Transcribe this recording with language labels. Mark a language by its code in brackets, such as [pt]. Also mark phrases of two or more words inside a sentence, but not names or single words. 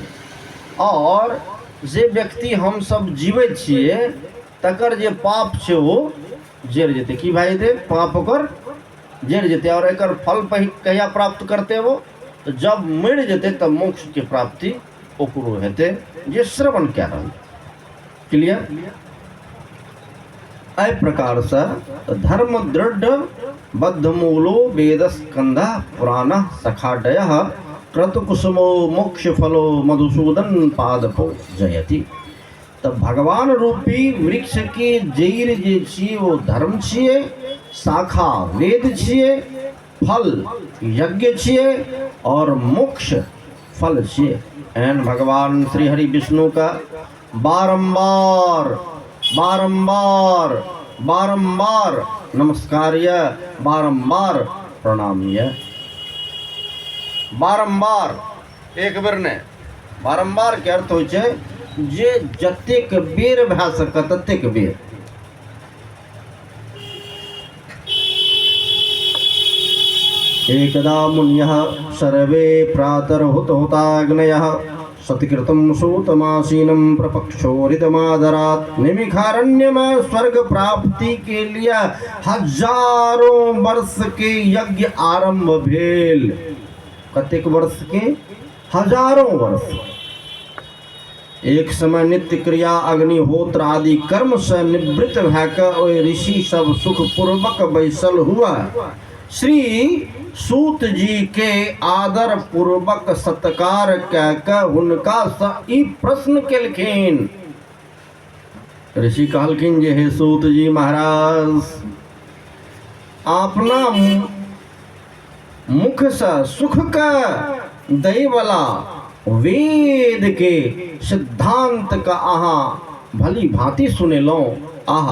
[mai] और जे व्यक्ति हम सब जीवै छियै तकर जे पाप छै वो जड़ जेतै, की भए जेतै, पाप ओकर जड़ जेतै। और एकर फल कहिया प्राप्त करतै वो, तो जब मरि जेतै तब मोक्ष के प्राप्ति ओकरो हेतै जे श्रवण कए रहल। क्लियर। [sa] एहि प्रकार से धर्म दृढ़ बद्ध मूलो वेद स्कंध पुराण सखाडय क्रतुकुसुमो मोक्ष फलो मधुसूदन पाद जयति। [mai] तब भगवान रूपी वृक्ष के जड़ जे छियै वो धर्म छियै, शाखा वेद छियै, फल यज्ञ छियै और मोक्ष फल छियै। एहन भगवान श्री हरि विष्णु का बारंबार बारंबार बारंबार नमस्कार या बारंबार प्रणाम या। बारंबार एक बेर ने, बारंबार के अर्थ होइ छै जे जतेक बेर भए सकै ततेक बेर। [sa] एकदा मुन्यः सर्वे प्रातर्हुतहुताग्नयः सत्कृतं सूतमासीनं प्रपक्षोरितमादरात्। [mai] निमिखारण्य में स्वर्ग प्राप्ति के लिए हजारों वर्ष के यज्ञ आरंभ भेल। कतेक वर्ष के, हजारों वर्ष। एक समय नित्य क्रिया अग्निहोत्र आदि कर्म से निवृत्त भैक ओहि ऋषि सब सुख पूर्वक बैसल हुआ श्री सूत जी के आदर पूर्वक सत्कार कह हुनका सँ ई प्रश्न केलखिन। ऋषि कहलखिन जे हे सूत जी महाराज, अपना मुख से सुख का दै वाला वेद के सिद्धांत का अहाँ भली भांति सुनेलौं।